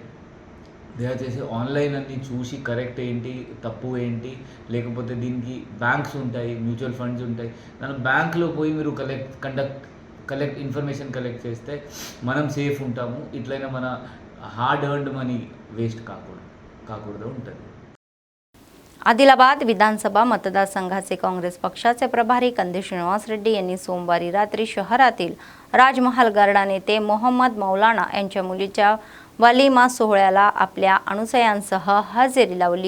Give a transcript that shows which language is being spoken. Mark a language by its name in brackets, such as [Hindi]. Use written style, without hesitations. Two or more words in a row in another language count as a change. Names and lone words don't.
[Telugu] దయచేసి ఆన్లైన్ అన్ని చూసి కరెక్ట్ ఏంటి తప్పు ఏంటి, లేకపోతే దీనికి బ్యాంక్స్ ఉంటాయి, [English] mutual funds [Telugu] ఉంటాయి, దాని బ్యాంక్లో పోయి మీరు [English] information collect [Telugu] చేస్తే మనం సేఫ్ ఉంటాము. ఇట్లయినా మన [English] hard earned money waste [Telugu] కాకూడదు ఉంటుంది. [Marathi] आदिलाबाद विधानसभा मतदारसंघाचे काँग्रेस पक्षाचे प्रभारी कंदी श्रीनिवास रेड्डी यांनी सोमवारी रात्री शहरातील राजमहाल गार्डन येथे मोहम्मद मौलाना यांच्या मुलीच्या वलिमा सोहळ्याला आपल्या अनुयायांसह हजेरी लावली.